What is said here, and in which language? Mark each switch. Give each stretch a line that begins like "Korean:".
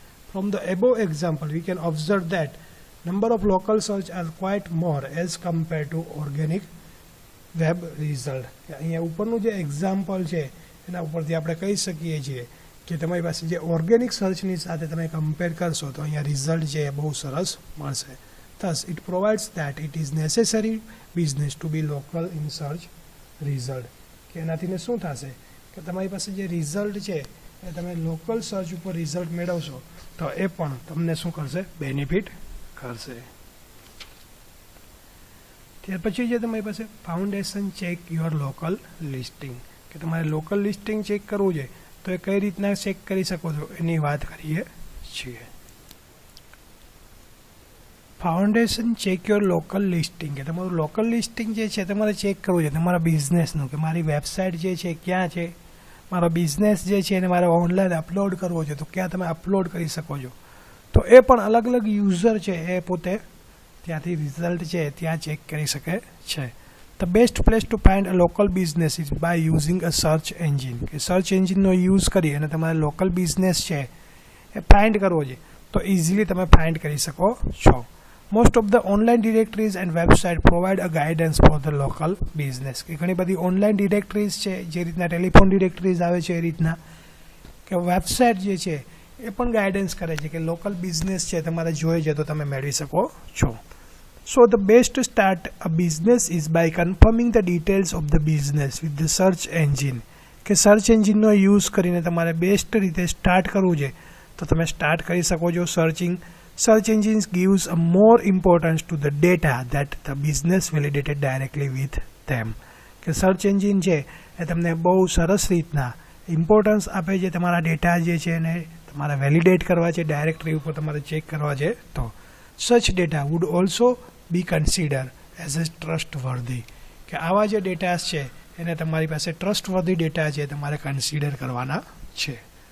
English: From the above example we can observe that number of local search are quite more as compare to organic web result.
Gujarati: અહીંયા ઉપરનું જે example છે એના ઉપરથી આપણે કહી શકીએ છીએ કે તમારી પાસે જે ઓર્ગેનિક સર્ચની સાથે તમે કમ્પેર કરશો તો અહીંયા રિઝલ્ટ છે એ બહુ સરસ મળશે.
English: Thus, it provides that it is necessary business to be local in search result.
Gujarati: કે એનાથી શું થશે કે તમારી પાસે જે રિઝલ્ટ છે એ તમે લોકલ સર્ચ ઉપર રિઝલ્ટ મેળવશો તો એ પણ તમને શું કરશે બેનિફિટ કરશે. ત્યાર પછી જે તમારી પાસે
English: Foundation check your local listing.
Gujarati: કે તમારે લોકલ લિસ્ટિંગ ચેક કરવું છે તો એ કઈ રીતના ચેક કરી શકો છો એની વાત કરીએ છીએ.
English: Foundation check your local listing.
Gujarati: કે તમારું લોકલ લિસ્ટિંગ જે છે તમારે ચેક કરવું છે તમારા બિઝનેસનું કે મારી વેબસાઇટ જે છે ક્યાં છે, મારો બિઝનેસ જે છે એને મારે ઓનલાઈન અપલોડ કરવો છે તો ક્યાં તમે અપલોડ કરી શકો છો. તો એ પણ અલગ અલગ યુઝર છે એ પોતે ત્યાંથી રિઝલ્ટ છે ત્યાં ચેક કરી શકે છે.
English: The best place to find a local business is by using a search engine.
Gujarati: કે સર્ચ એન્જિનનો યુઝ કરી અને તમારે લોકલ બિઝનેસ છે એ ફાઇન્ડ કરવો છે તો ઇઝીલી તમે ફાઇન્ડ કરી શકો છો.
English: Most of the online directories and website provide a guidance for the local business.
Gujarati: કે ઘણી બધી ઓનલાઈન ડિરેક્ટરીઝ છે જે રીતના ટેલિફોન ડિરેક્ટરીઝ આવે છે એ રીતના કે વેબસાઇટ જે છે એ પણ ગાઈડન્સ કરે છે કે લોકલ બિઝનેસ છે તમારે જોઈએ છે તો તમે મેળવી શકો છો.
English: So the best start a business is by confirming the details of the business with the search engine.
Gujarati: કે સર્ચ એન્જિનનો યુઝ કરીને તમારે બેસ્ટ રીતે સ્ટાર્ટ કરવું છે તો તમે સ્ટાર્ટ કરી શકો છો searching.
English: Search engines gives a more importance to the data that the business validated directly with them.
Gujarati: કે સર્ચ એન્જિન છે એ તમને બહુ સરસ રીતના ઇમ્પોર્ટન્સ આપે છે તમારા ડેટા જે છે એને તમારે વેલિડેટ કરવા છે ડાયરેક્ટરી ઉપર તમારે ચેક કરવા છે તો
English: Such data would also be consider as a trustworthy.
Gujarati: કે આવા જે ડેટાસ છે એને તમારી પાસે ટ્રસ્ટવર્ધી ડેટા છે તમારે કન્સિડર કરવાના છે.